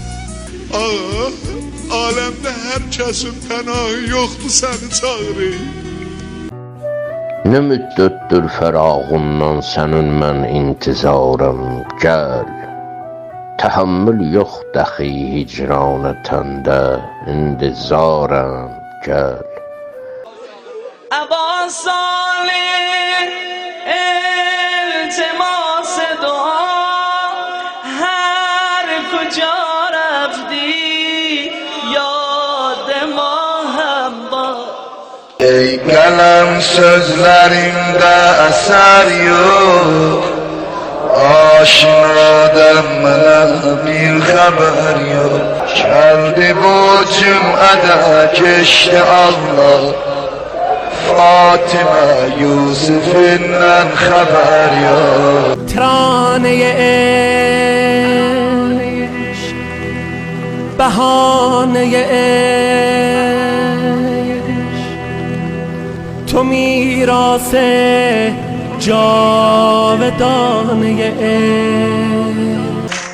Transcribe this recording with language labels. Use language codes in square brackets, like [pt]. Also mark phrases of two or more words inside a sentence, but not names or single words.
[az] Aləmdə hər kəsin pənahı yoxdur, səni çağırır. Ne müddettir fərağımdan sənin mən intizarım, gəl. Təhəmmül yox dəxi hicranə təndə, intizarım, gəl. [fa] ابا صالح التماس دعا هر کجا رفتی یاد ما هم با [az] Ey qələm sözlərimdə əsər yox, aşinadan mənə bir xəbər yox. Gəldi bu cümlədə keçdi Allah, Fatimə Yusufindən xəbər yox. [fa] ترانه عشق بهانه عشق تو میراث جاودانه عشق